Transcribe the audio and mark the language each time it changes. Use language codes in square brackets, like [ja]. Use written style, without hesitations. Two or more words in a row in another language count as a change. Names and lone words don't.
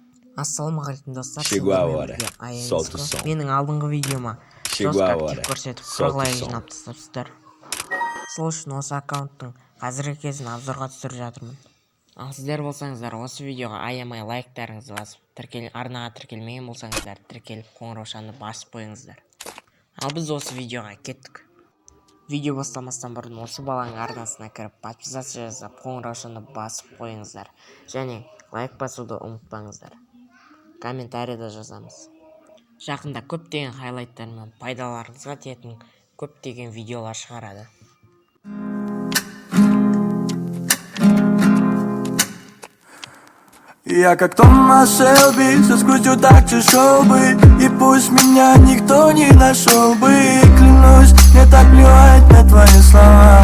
[kk] Ассалаумағалейкум достар. [pt] Chegou a hora. Solta o som. [kk] Менің алдыңғы видеома [pt] Chegou a hora. [kk] көрсетіп [pt] Solta o [kk] құралай [pt] som. [kk] жинап тастапсыздар. Сол үшін осы аккаунттың қазіргі кезін обзорға түсіріп жатырмын. Ал сіздер болсаңыздар осы видеоға аямай лайктарыңызды басып, арнаға тіркелмеген болсаңыздар, тіркеліп қоңыраушаны басып қойыңыздар. Ал біз осы видеоға кеттік. Видео бастамастан бұрын осы баланың арнасына кіріп, подписаться жасап, қоңыраушаны басып қойыңыздар. Және лайк басуды ұмытпаңыздар. Комментарийда жазамыз. Жақында көптеген хайлайттар мен пайдаларыңызға тиетін көптеген видеолар шығарады. [ru] Я как Томас Шелби, со скутью так чешел бы, и пусть меня никто не нашел бы. Клянусь, мне так плевать на твои слова.